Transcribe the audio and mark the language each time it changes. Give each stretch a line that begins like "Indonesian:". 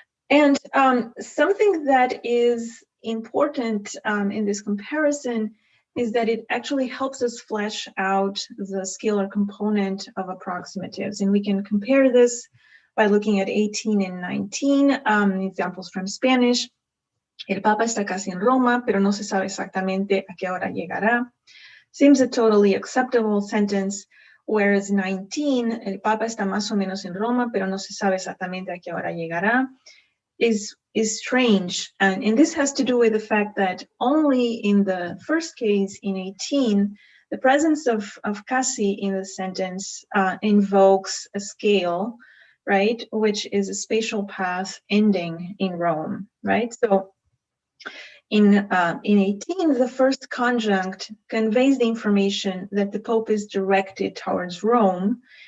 English: And something that is important in this comparison is that it actually helps us flesh out the scalar component of approximatives. And we can compare this by looking at 18 and 19, examples from Spanish.
Spanish: El Papa está casi en Roma, pero no se sabe exactamente a qué hora llegará.
English: Seems a totally acceptable sentence, whereas 19,
Spanish: el Papa está más o menos en Roma, pero no se sabe exactamente a qué hora llegará,
English: is strange. And this has to do with the fact that only in the first case, in 18, the presence of casi in the sentence invokes a scale, right, which is a spatial path ending in Rome, right? So in 18, the first conjunct conveys the information that the Pope is directed towards Rome.